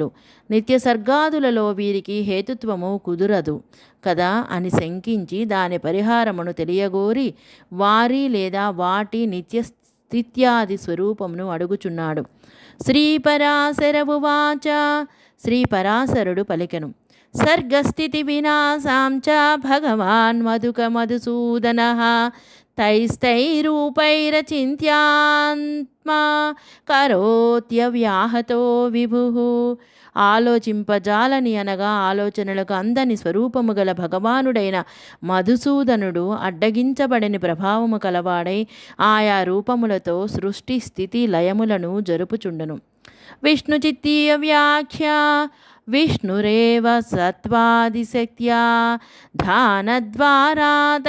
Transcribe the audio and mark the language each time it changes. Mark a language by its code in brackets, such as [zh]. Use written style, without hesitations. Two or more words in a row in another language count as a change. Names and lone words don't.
[te] నిత్య సర్గాదులలో వీరికి హేతుత్వము కుదురదు కదా అని శంకించి దాని పరిహారమును తెలియగోరి వారి లేదా వాటి నిత్య స్థిత్యాది స్వరూపమును అడుగుచున్నాడు. శ్రీపరాశర ఉవాచ శ్రీపరాశరుడు పలికెను. [sa] सर्गस्थितिविनाशां च भगवान् मधुसूदनः तैस्तैरूपैरचिन्त्यात्मा करोत्यव्याहतो విభుః. [te] ఆలోచింపజాలని అనగా ఆలోచనలకు అందని స్వరూపము గల భగవానుడైన మధుసూదనుడు అడ్డగించబడని ప్రభావము కలవాడై ఆయా రూపములతో సృష్టి స్థితి లయములను జరుపుచుండును. [sa] విష్ణుచిత్తీయ వ్యాఖ్య విష్ణురేవ సత్వాదిశక్త్యా ధానద్వారా